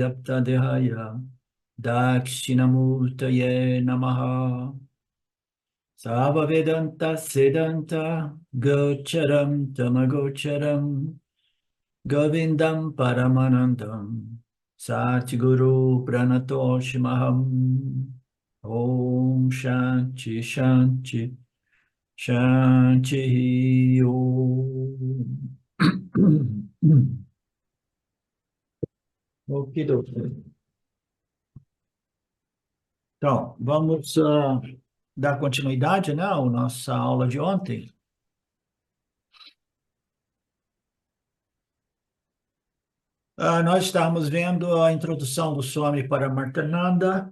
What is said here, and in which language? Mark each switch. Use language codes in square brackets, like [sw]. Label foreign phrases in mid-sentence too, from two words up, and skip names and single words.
[sa] Vyapta Dehaya Dakshinamurtaye Namaha Sava Vedanta Sedanta Gocharam Tamagocharam Govindam Paramanandam Satguru Pranatoshimaham Om Shanti Shanti Shanti Om. [pt] Okidoki. Então, vamos dar continuidade, né, à nossa aula de ontem. Nós estávamos vendo a introdução do Swami Paramarthananda.